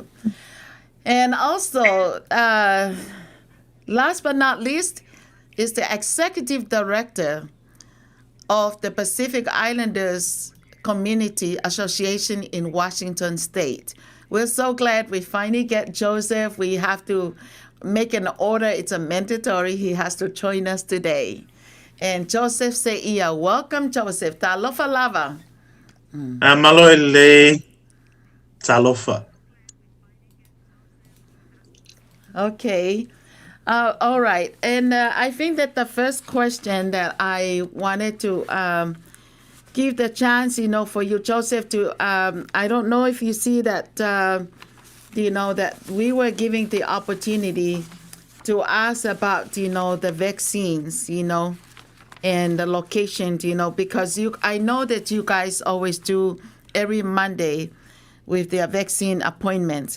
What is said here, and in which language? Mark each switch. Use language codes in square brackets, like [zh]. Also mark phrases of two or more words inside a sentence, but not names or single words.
[en] And also, last but not least, is the executive director of the Pacific Islanders Community Association in Washington State. We're so glad we finally get Joseph. We have to make an order. It's a mandatory. He has to join us today. And Joseph Seia, welcome, Joseph. [sm] Talofa lava. Maloele talofa. [en] Okay. All right. And I think that the first question that I wanted to give the chance, for you, Joseph, to, I don't know if you see that, that we were giving the opportunity to ask about, the vaccines, and the location, because I know that you guys always do every Monday with their vaccine appointments.